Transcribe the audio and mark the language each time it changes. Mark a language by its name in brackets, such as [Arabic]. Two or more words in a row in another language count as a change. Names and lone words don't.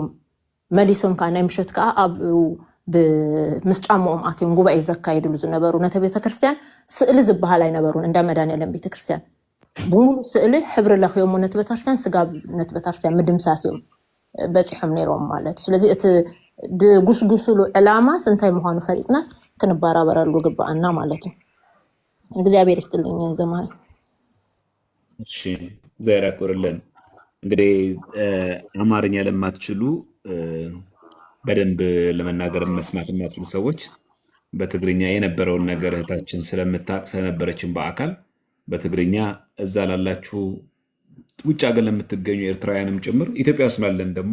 [Tigrinya] መሊሶም ከዓ ናይ ምሸት ከዓ ኣብ ብምስ ጫምኦም ኣትዮም ጉባኤ ዘካይድሉ ዝነበሩ ነተ ቤተክርስትያን ስእሊ ዝበሃል ኣይነበሩን እንዳ መድኃኔዓለም ቤተክርስትያን ብሙሉ ስእሊ ሕብሪ ለኽዮም ነተ ቤተክርስትያን ስጋብ ነተ ቤተክርስትያን ምድምሳስ እዮም በጽሖም ነይሮም ማለት ስለዚ እቲ ድጉስጉስሉ ዕላማ ስንታይ ምዃኑ ፈሪጥናስ ክንባራበረሉ ግባአና [Amharic] ማለት ነው እግዚአብሔር ይስጥልኝ ዘማሪ እሺ ዛሬ አቆርለን እንግዲህ አማርኛ ለማትችሉ በደንብ ለመናገር መስማት የማትችሉ ሰዎች በትግርኛ የነበረውን ነገር እህታችን ስለምታቅ ስለነበረችን በአካል በትግርኛ እዛ ላላችሁ ውጭ ሀገር ለምትገኙ ኤርትራውያንም ጭምር ኢትዮጵያ ውስጥ ያለን ደግሞ